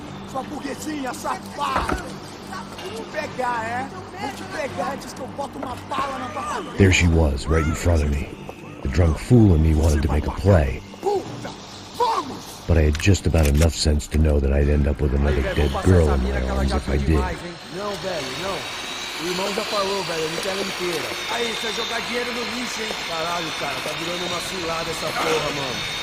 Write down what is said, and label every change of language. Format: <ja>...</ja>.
<pt>Sua burguesinha safada! Vou pegar, é? Vou te pegar antes que eu boto uma bala na tua cabeça!</pt> <en>There she was, right in front of me. The drunk fool in me wanted to make a play.</en> <pt>Puta! Vamos!</pt> <en>but I had just about enough sense to know that I'd end up with another dead girl in my arms if I did.</en> <pt>Não, velho, não. O irmão já falou, velho, eu não quero ela inteira. Aí, você vai jogar dinheiro no lixo, hein? Caralho, cara, tá virando uma cilada essa porra, mano.</pt>